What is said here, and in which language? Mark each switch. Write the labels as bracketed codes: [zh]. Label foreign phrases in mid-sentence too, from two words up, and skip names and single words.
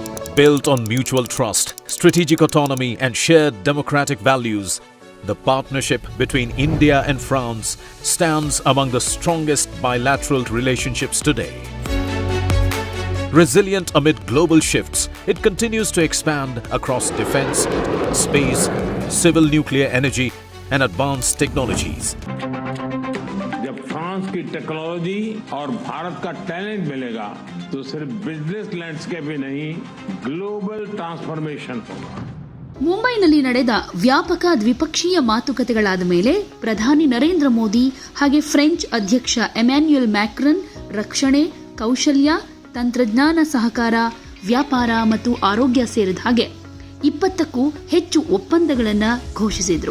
[en] Built on mutual trust, strategic autonomy, and shared democratic values, the partnership between India and France stands among the strongest bilateral relationships today. Resilient amid global shifts, it continues to expand across defense, space, civil nuclear energy, and advanced technologies. [hi] जब फ्रांस की टेक्नोलॉजी और भारत का टैलेंट मिलेगा तो सिर्फ [en] business landscape [hi] ही नहीं, [en] global transformation [hi] होगा. [kn] ಮುಂಬೈನಲ್ಲಿ ನಡೆದ ವ್ಯಾಪಕ ದ್ವಿಪಕ್ಷೀಯ ಮಾತುಕತೆಗಳಾದ ಮೇಲೆ ಪ್ರಧಾನಿ ನರೇಂದ್ರ ಮೋದಿ ಹಾಗೆ ಫ್ರೆಂಚ್ ಅಧ್ಯಕ್ಷ ಎಮ್ಯಾನ್ಯುಯಲ್ ಮ್ಯಾಕ್ರನ್ ರಕ್ಷಣೆ, ಕೌಶಲ್ಯ, ತಂತ್ರಜ್ಞಾನ ಸಹಕಾರ, ವ್ಯಾಪಾರ ಮತ್ತು ಆರೋಗ್ಯ ಸೇರಿದ ಹಾಗೆ 20ಕ್ಕೂ ಹೆಚ್ಚು ಒಪ್ಪಂದಗಳನ್ನು ಘೋಷಿಸಿದರು.